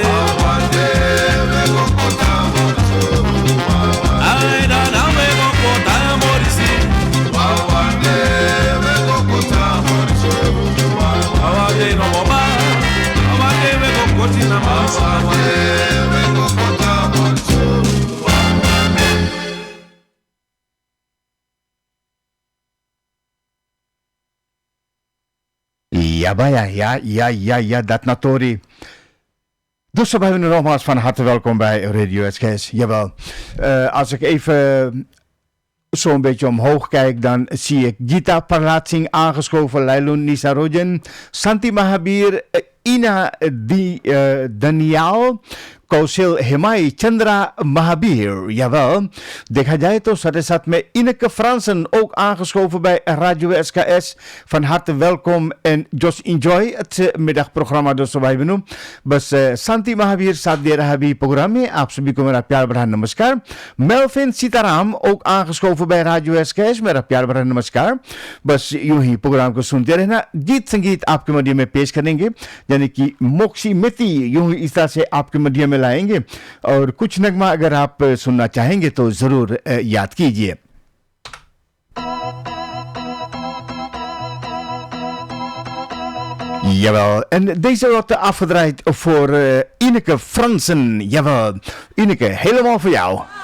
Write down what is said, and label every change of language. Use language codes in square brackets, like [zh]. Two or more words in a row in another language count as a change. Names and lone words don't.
[nl] wawande we kokota morisho, Ay nana we kokota morisi. wawande we kokota morisho, Wawande no mo ba, wawande we kokotina morisi. wawande we kokota morisho. Ja, ja, dat Natori. Dus zo hebben we nogmaals van harte welkom bij Radio SKS. Jawel, als ik even zo'n beetje omhoog kijk, dan zie ik Gita Parlatsing aangeschoven, Lailun Nisarojen, Santi Mahabir, Ina Daniel, कौशल हिमाई Chandra Mahabir. Jawel, [hi] देखा जाए तो साथ साथ [nl] met Ineke Fransen ook aangeschoven bij Radio SKS. Van harte welkom en [en] just enjoy [nl] het middagprogramma [hi] दोस्तों भाई बहनों. बस शांति महावीर साथ दे रहा है प्रोग्राम में. आप सभी को मेरा प्यार भरा नमस्कार. [nl] मेल्फिन सीताराम ook aangeschoven bij Radio SKS. [hi] मेरा प्यार भरा नमस्कार. बस यूं ही प्रोग्राम को सुनते रहना. गीत संगीत आपके मध्य में पेश करेंगे, यानी कि मोक्षी मिति यूं ही इस तरह से आपके मध्य में लाएंगे. और कुछ नगमा अगर आप सुनना चाहेंगे तो जरूर याद कीजिए. [nl] Jawel, en deze wordt afgedraaid voor Ineke Fransen. Jawel, Ineke, helemaal voor jou.